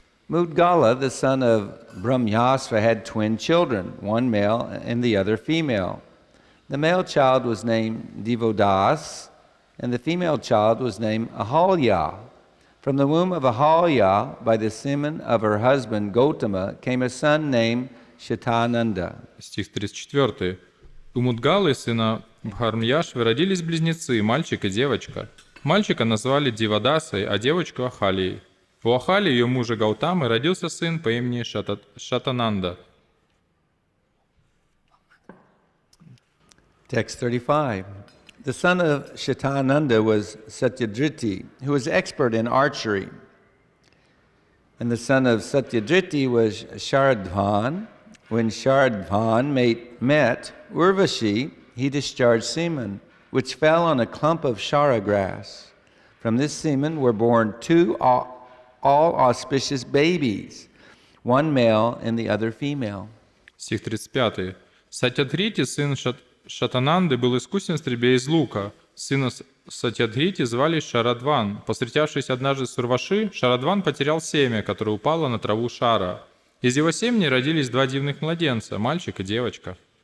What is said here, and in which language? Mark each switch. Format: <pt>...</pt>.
<en>Mudgala, the son of Brahmyasva, had twin children, one male and the other female. The male child was named Devodas, and the female child was named Ahalya. From the womb of Ahalya, by the semen of her husband Gotama, came a son named Shatananda.</en> <ru>Стих 34. У Мудгалы, сына Бхармьяшвы, родились близнецы, мальчик и девочка. Мальчика назвали Дивадасой, а девочку Ахалией. У Ахали, ее мужа Гаутамы, родился сын по имени Шатананда.</ru> <en>Text 35. The son of Shatananda was Satyadriti, who was expert in archery. And the son of Satyadriti was Sharadvan. When Sharadvan met Urvashi, he discharged semen, which fell on a clump of shara grass. From this semen were born 2 all auspicious babies, one male and the other female.</en> <ru>Стих 35. Сатьядхрити, сын Шатананды, был искусен в стрельбе из лука. Сына Сатьядхрити звали Шарадван. Повстречавшись однажды с Урваши, Шарадван потерял семя, которое упало на траву шара. Из его семени родились 2 дивных младенца, мальчик и девочка.</ru>